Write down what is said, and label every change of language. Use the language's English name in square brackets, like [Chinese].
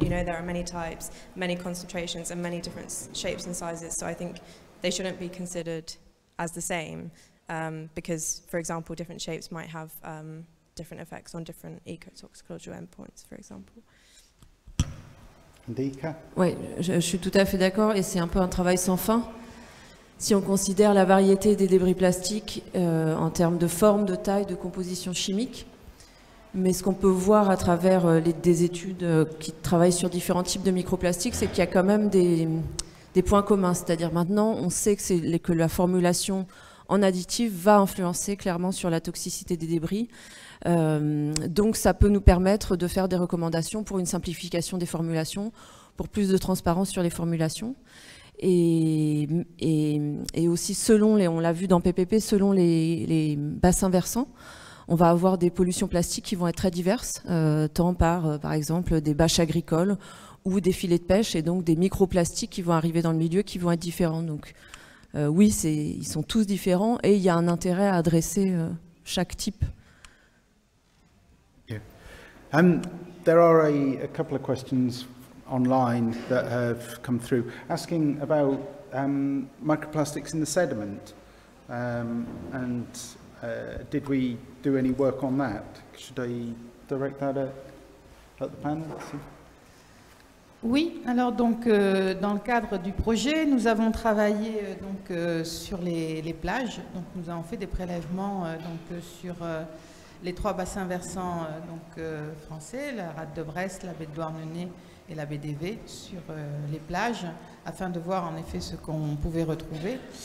[English] You know, there are many types, many concentrations, and many different shapes and sizes. So I think they shouldn't be considered as the same, because, for example, different shapes might have different effects on different ecotoxicological endpoints, for example. [French] Oui, je suis tout à fait d'accord, et c'est un peu un travail sans fin. Si on considère la variété des débris plastiques en termes de forme, de taille, de composition chimique, mais ce qu'on peut voir à travers des études qui travaillent sur différents types de microplastiques, c'est qu'il y a quand même des points communs. C'est-à-dire maintenant, on sait que la formulation en additif va influencer clairement sur la toxicité des débris. Donc ça peut nous permettre de faire des recommandations pour une simplification des formulations, pour plus de transparence sur les formulations. Et aussi, selon on l'a vu dans PPP, selon les bassins versants, on va avoir des pollutions plastiques qui vont être très diverses, tant par exemple des bâches agricoles ou des filets de pêche et donc des microplastiques qui vont arriver dans le milieu qui vont être différents. Donc oui, ils sont tous différents et il y a un intérêt à adresser chaque type. [English] Yeah. There are a couple of questions online that have come through asking about microplastics in the sediment and did we do any work on that? Should I direct that at the panel? [French] Oui, alors donc dans le cadre du projet, nous avons travaillé sur les plages. Donc nous avons fait des prélèvements sur les 3 bassins versants français, la rade de Brest, la baie de Douarnenez et la baie d'Évé, sur les plages, afin de voir en effet ce qu'on pouvait retrouver.